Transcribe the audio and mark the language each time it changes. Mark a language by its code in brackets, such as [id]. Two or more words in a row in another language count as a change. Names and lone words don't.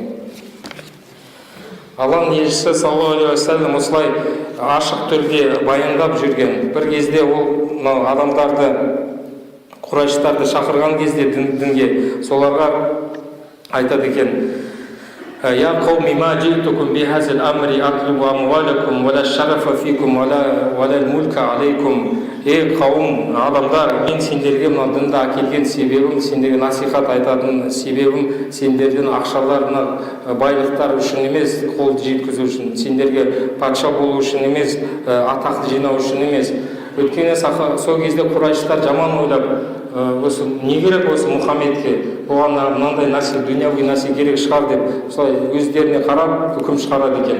[kk] Алланың елшісі [ar] صلى الله عليه وسلم [kk] осылай ашық түрде баяндап жүрген. Бір кезде ол адамдарды, құрайыштарды шақырған кезде дінге, соларға айтады екен: [ar] «يا قومي ما جئتكم بهذا الأمر أطلب أموالكم ولا الشرف فيكم ولا الملك عليكم». [kk] Ей қауым, адамдар, мен сендерге мына дінді әкелген себебім, сендерге насихат айтатын себебім, сендердің ақшаларына, байлықтар үшін емес, қол жеткізу үшін, сендерге патша болу үшін емес, атақты жинау үшін емес. Өйткені сол кезде құрайыштар жаман ойлап, осы не керек осы Мұхаммедке, оған мынандай нәрсе, дүнияви нәрсе керек шығар деп, солай өздеріне қарап үкім шығарады екен.